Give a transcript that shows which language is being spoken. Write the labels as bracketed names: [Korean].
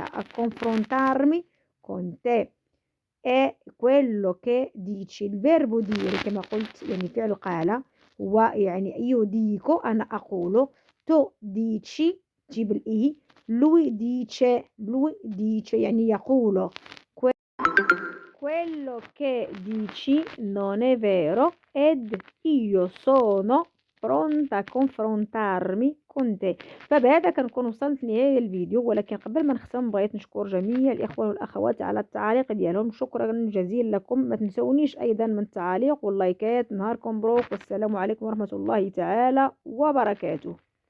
[Italian] a confrontarmi con te. e quello che dici، [Arabic] الفيرب dire كما قلت يعني فعل قال هو يعني [Italian] io dico [Arabic] أنا أقول، [Italian] tu dici [Arabic] تجيب الإي، [Italian] lui dice [Arabic] يعني يقول. [Italian] quello che dici non è vero ed io sono pronta a confrontarmi con te. [Arabic] فبهذا كنكون وصلت لنهاية الفيديو، ولكن قبل ما نختم بغيت نشكر جميع الإخوة والأخوات على التعاليق ديالهم، شكرا جزيلا لكم. ما تنسونيش أيضا من التعاليق واللايكات. نهاركم مبروك، والسلام عليكم ورحمة الله تعالى وبركاته.